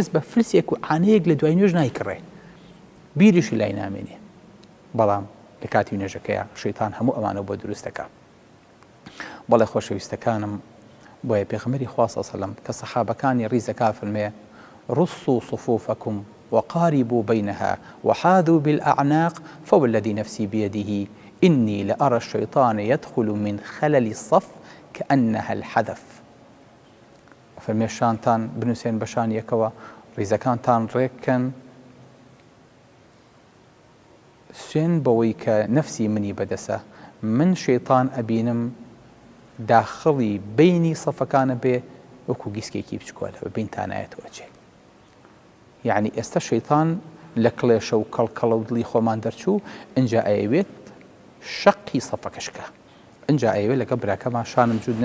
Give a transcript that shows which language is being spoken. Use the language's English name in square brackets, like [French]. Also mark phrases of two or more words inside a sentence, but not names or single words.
[Central Kurdish] بە فلسێک و عانەیەک لە دوای نوێژ نایکڕێ بیریشی لای نامێنێ بەڵام لە کاتی نوێژەکەیە شەیتان هەموو ئەمانە بۆ دروستەکە بەڵێ خۆشەویستەکانم بۆیە پێغەمبەری خوا [Arabic] صلی الله علیه و سلم [Central Kurdish] کە سەحابەکانی ڕیزەکە فەرمێ [Arabic] رصوا صفوفكم وقاربوا بينها وحاذوا بالأعناق فوالذي نفسي بيده إني لأرى الشيطان يدخل من خلل الصف كأنها الحذف [Central Kurdish] فەرمێ شانتان بنووسێن بەشان یەکەوە ڕیزەکانتان ڕێککەن سوێن بەوەی کە نەفسی منی بەدەسە من شەیطان ئەبینم داخڵی بینی سەفەکانە بێ وەکو گیسکێکی بچکۆلە بە بینتانایەتەوە چێ یعنی ئێستا شەیطان لە کڵێشە و کەڵکەڵە و دڵی خۆمان دەرچوو ئەنجا ئەیەوێت شەقی سەفەکەشکە ئەنجا ئەیەوێت لەگە براکەمان شانم جوود